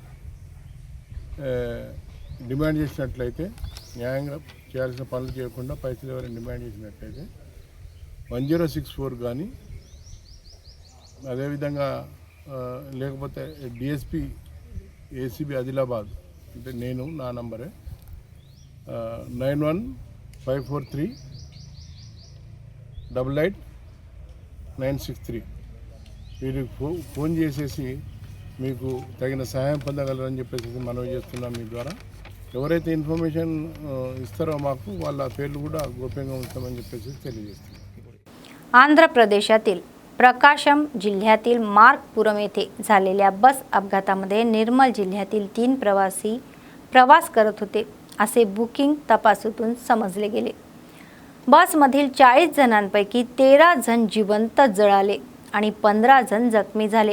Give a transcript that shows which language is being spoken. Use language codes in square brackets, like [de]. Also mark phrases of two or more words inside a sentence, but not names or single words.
[te] డిమాండ్ చేసినట్లయితే, న్యాయంగా చేయాల్సిన పనులు చేయకుండా పైసలు ఎవరైనా డిమాండ్ చేసినట్లయితే 1064 కానీ, అదేవిధంగా లేకపోతే డిఎస్పి ఏసీబీ ఆదిలాబాద్ అంటే నేను, నా నంబరే 9154388963. వీరికి ఫోన్ చేసేసి మీకు తగిన సహాయం పొందగలరని చెప్పేసి మనవి చేస్తున్నాం. మీ ద్వారా ఎవరైతే ఇన్ఫర్మేషన్ ఇస్తారో మాకు వాళ్ళ పేర్లు కూడా గోప్యంగా ఉంచామని చెప్పేసి తెలియజేస్తున్నాం. [mr] आंध्र प्रदेशातील प्रकाशम जिल्ह्यातील मार्गपुरम येथे झालेल्या बस अपघातामध्ये निर्मल जिल्ह्यातील 3 प्रवासी प्रवास करत होते असे बुकिंग तपासातून समजले गेले. बसमधील 40 जणांपैकी 13 जण जिवंत जळाले आणि 15 जण जखमी झाले.